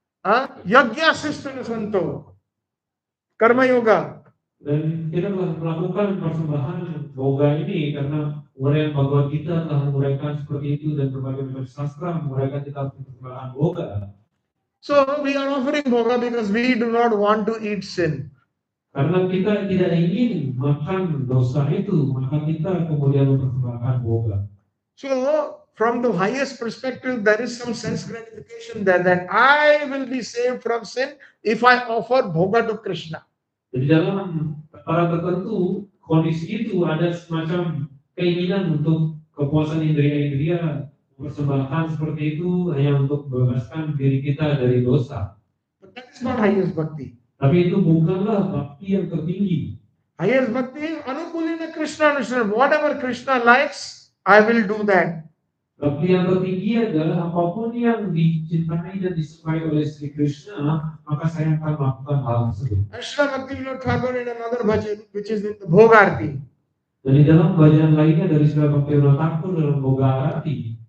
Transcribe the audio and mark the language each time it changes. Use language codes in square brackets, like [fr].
[sa] Yajna sistana santo. Karma yoga. [id] Dan kita telah melakukan persembahan boga ini karena uraian Bhagavad Gita telah menguraikan seperti itu dan berbagai macam sastra menguraikan kita persembahan boga. [en] So we are offering bhoga because we do not want to eat sin. [id] Karena kita tidak ingin makan dosa itu, maka kita kemudian mempersembahkan boga. [en] So from the highest perspective, there is some sense gratification there that I will be saved from sin if I offer bhoga to Krishna. [id] Jadi dalam kepala tertentu, kondisi itu ada semacam keinginan untuk kepuasan indria-indria, persembahkan seperti itu hanya untuk membebaskan diri kita dari dosa. [en] But that is not highest bhakti. [id] Tapi itu bukanlah bakti yang tertinggi. [en] Highest bhakti, [sa] anukulina Krishna Krishna. [en] Whatever Krishna likes, I will do that. [id] Bakti yang tertinggi adalah apapun yang dicintai dan disukai oleh Sri Krishna, maka saya akan melakukan hal tersebut. [en] Srila Bhaktivinode Thakur in another bhajan, which is in the Bhogarti. [id] Dan di dalam bacaan lainnya dari Srila Bhaktivinode Thakur dalam Bhogarati,